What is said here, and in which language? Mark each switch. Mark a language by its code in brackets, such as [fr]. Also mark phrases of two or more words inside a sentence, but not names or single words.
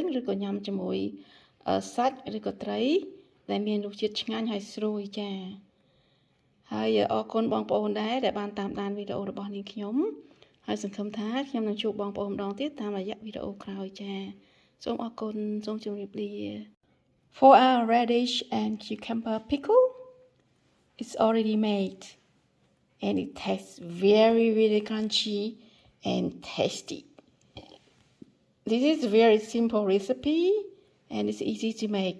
[km] ឬក៏ញ៉ាំជាមួយសាច់ឬក៏ត្រីដែលមានរសជាតិឆ្ងាញ់ហើយស្រួយចាហើយអរគុណបងប្អូនដែរដែលបានតាមដានវីដេអូរបស់នាងខ្ញុំហើយសង្ឃឹមថាខ្ញុំនឹងជួបបងប្អូនម្ដងទៀតតាមរយៈវីដេអូក្រោយចាសូមអរគុណសូមជម្រាបលា [en] For our radish and cucumber pickle it's already made and it tastes very crunchy and tasty. This is a very simple recipe and it's easy to make.